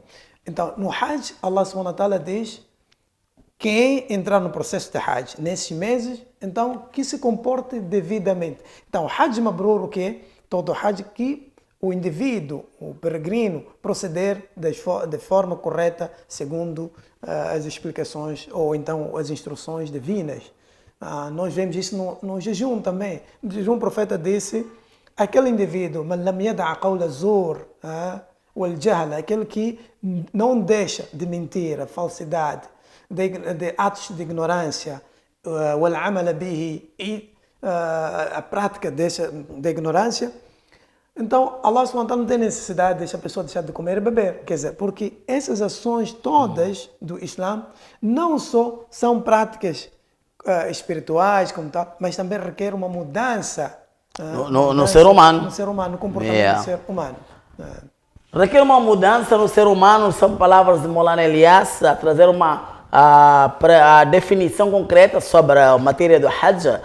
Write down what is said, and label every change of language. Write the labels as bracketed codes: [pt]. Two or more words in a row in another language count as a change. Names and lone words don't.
[pt] Então, no Hajj, Allah [ar] سبحانه وتعالى [pt] diz, quem entrar no processo de Hajj nesses meses, então, que se comporte devidamente. Então, o [ar] حج مبرور, [pt] o que é? Todo Hajj que o indivíduo, o peregrino, proceder de forma correta, segundo as explicações, ou então as instruções divinas. Nós vemos isso no jejum também. No jejum, o profeta disse, aquele indivíduo, [ar] من لم يدع قول الزور والجهل, [pt] aquele que não deixa de mentira, falsidade, de atos de ignorância, [ar] والعمل به, [pt] e a prática de ignorância. Então, Allah [ar] سبحانه وتعالى [pt] não tem necessidade de a pessoa deixar de comer e beber. Quer dizer, porque essas ações todas do Islã não só são práticas espirituais, como tal, mas também requer uma mudança no ser humano. No ser humano, no comportamento do ser humano. Requer uma mudança no ser humano, são palavras de Maulana Elias, a trazer a definição concreta sobre a matéria do Hajj.